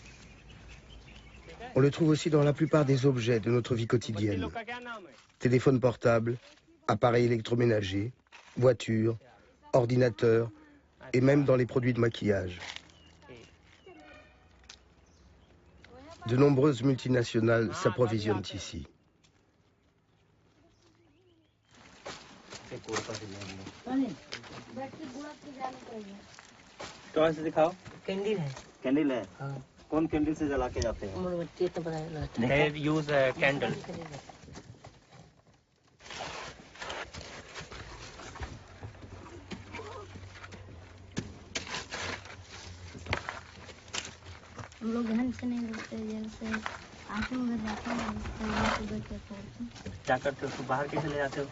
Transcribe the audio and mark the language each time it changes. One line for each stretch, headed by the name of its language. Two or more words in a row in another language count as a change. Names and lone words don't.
French: On le trouve aussi dans la plupart des objets de notre vie quotidienne. Téléphone portable, appareils électroménagers, voitures, ordinateurs et même dans les produits de maquillage. De nombreuses multinationales s'approvisionnent ici.
Hindi: कैंडल है कैंडल है कौन कैंडल से जला के जाते हैं
English: They use a candle.
Hindi: हम लोग घर से नहीं रुकते जैसे आके उधर जाते हैं क्या करते हो उसको बाहर कैसे ले जाते हो